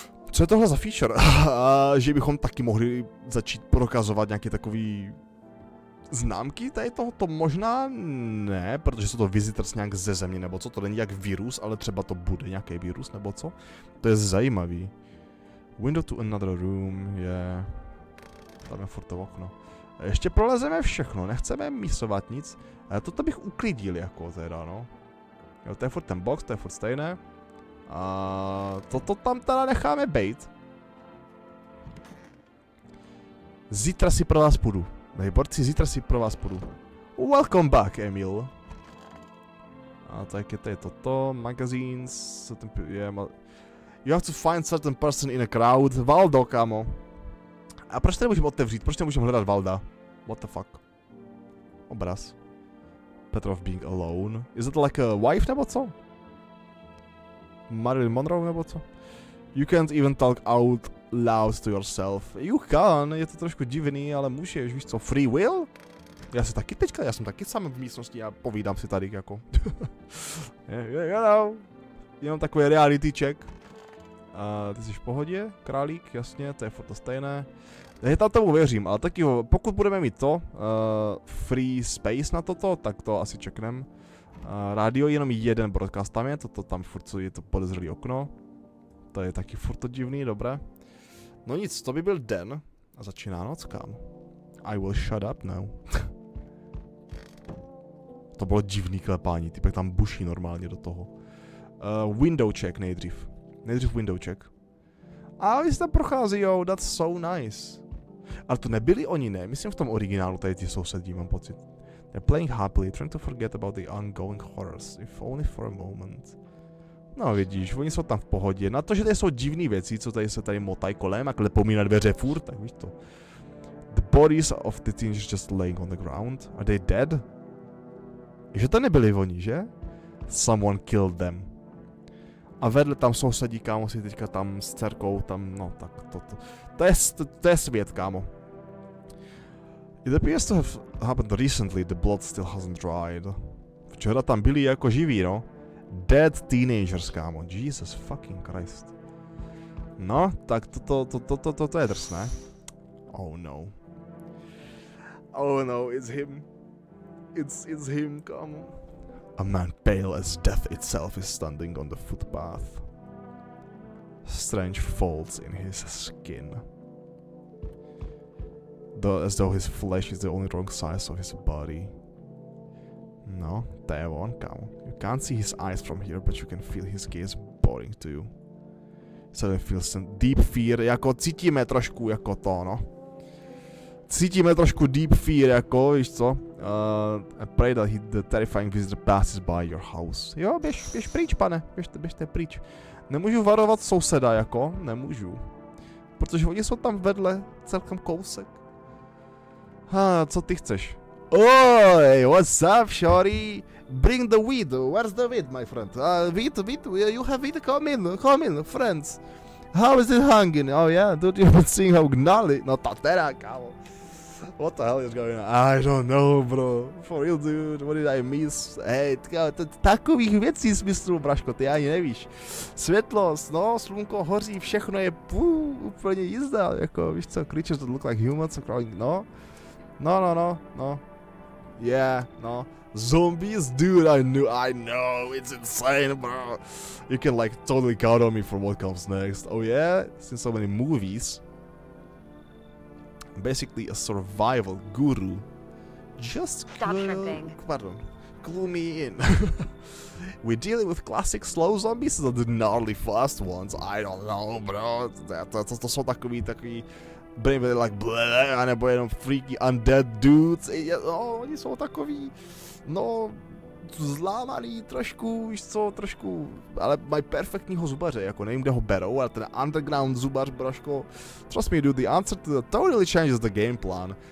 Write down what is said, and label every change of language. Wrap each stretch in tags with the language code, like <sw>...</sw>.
<cs>Co je tohle za feature? Že bychom taky mohli začít prokazovat nějaké takový známky tady tohoto? Možná ne, protože jsou to visitors nějak ze země, nebo co, to není jak virus, ale třeba to bude nějaký virus, nebo co? To je zajímavý.</cs> <en>Window to another room, je...</en> <cs>Tam je furt to okno. Ještě prolezeme všechno, nechceme mísovat nic, ale toto bych uklidil jako teda, no. Jo, to je furt ten box, to je furt stejné. A toto tam teda necháme bejt. Zítra si pro vás půjdu. Borci, zítra si pro vás půjdu.</cs> <en>Welcome back, Emil.</en> <cs>A tak je tady toto,</cs> <en>magazines, you have to find certain person in a crowd.</en> <cs>Valdo, kámo. A proč to nemůžeme otevřít? Proč nemůžeme hledat Valda?</cs> <en>What the fuck? Obraz. Petrov being alone. Is it like a wife</en> <cs>nebo co?</cs> <en>Marilyn Monroe nebo co? You can't even talk out loud to yourself. You can,</en> <cs>je to trošku divný, ale můžeš, víš co, free will? Já jsem taky sám v místnosti a povídám si tady jako.</cs> <en>You know.</en> <cs>Jenom takový reality check. Ty jsi v pohodě, králík, jasně, to je furt to stejné. Já tam tomu věřím, ale taky pokud budeme mít to, free space na toto, tak to asi čeknem. Rádio jenom jeden broadcast tam je, toto tam furt je to podezřelý okno. To je taky furt to divný, dobré. No nic, to by byl den a začíná noc, kámo.</cs> <en>I will shut up now.</en> <cs>To bylo divný klepání, typek tam buší normálně do toho. Window check nejdřív. Nejdřív window check. A vy jste prochází, jo,</cs> <en>that's so nice.</en> <cs>Ale to nebyli oni, ne? Myslím v tom originálu tady ty sousedí, mám pocit.</cs> <en>They're playing happily, trying to forget about the ongoing horrors, if only for a moment.</en> <cs>No vidíš, oni jsou tam v pohodě. Na to, že tady jsou divné věci, co tady se tady motají kolem a klepou na dveře furt, tak víš to.</cs> <en>The bodies of the teenagers just laying on the ground. Are they dead?</en> <cs>Že to nebyli oni, že?</cs> <en>Someone killed them.</en> <cs>A vedle tam sousedí, kámo, si teďka tam s dcerkou, tam, no tak to je svět, kámo.</cs> <en>It appears to have happened recently, the blood still hasn't dried.</en> <cs>Včera tam byli jako živí, no.</cs> <en>Dead teenagers, kámo, Jesus fucking Christ.</en> <cs>No, tak to je drsné.</cs> <en>Oh no. Oh no, it's him. It's him, kámo. A man pale as death itself is standing on the footpath. Strange folds in his skin. As though his flesh is the only wrong size of his body.</en> <cs>No, to je on, kámo.</cs> <en>You can't see his eyes from here, but you can feel his gaze boring to you. So feels some deep fear,</en> <cs>jako cítíme trošku jako to, no. Cítíme trošku deep fear, jako, víš co?</cs> <en>I pray that the terrifying visitor passes by your house.</en> <cs>Jo, běž pryč, pane, běžte pryč. Nemůžu varovat souseda, jako, nemůžu. Protože oni jsou tam vedle, celkem kousek. Co ty chceš?</cs> <en>Oi, what's up, shorty? Bring the weed. Where's the weed, my friend? Weed, you have weed? Come in, friends. How is it hanging? Oh yeah, don't you even see how gnarly?</en> <cs>No ta teda, kámo.</cs> <en>What the hell is going on? I don't know, bro. For real, dude, what did I miss?</en> <cs>Hej, takových věcí smyslu, braško, ty ani nevíš. Světlost, no, slunko hoří, všechno je úplně jízda, jako, víš co,</cs> <en>creatures that look like humans are crawling,</en> <cs>no. No. Yeah, no.</cs> <en>Zombies, dude, I know, it's insane, bro. You can like totally count on me for what comes next. Oh yeah, since so many movies. Basically a survival guru. Just Stop shrimping. Clue me in. We're dealing with classic slow zombies or the gnarly fast ones? I don't know, bro.</en> <cs>To jsou takový</cs> <en>brain like bleh,</en> <cs>nebo jenom</cs> <en>freaky undead dudes.</en> <cs>No, oni jsou takový, no, zlámaný trošku, víš co, trošku, ale mají perfektního zubaře, jako nevím, kde ho berou, ale ten underground zubař, braško,</cs> <en>trust me, dude, the answer to the totally changes the game plan.</en>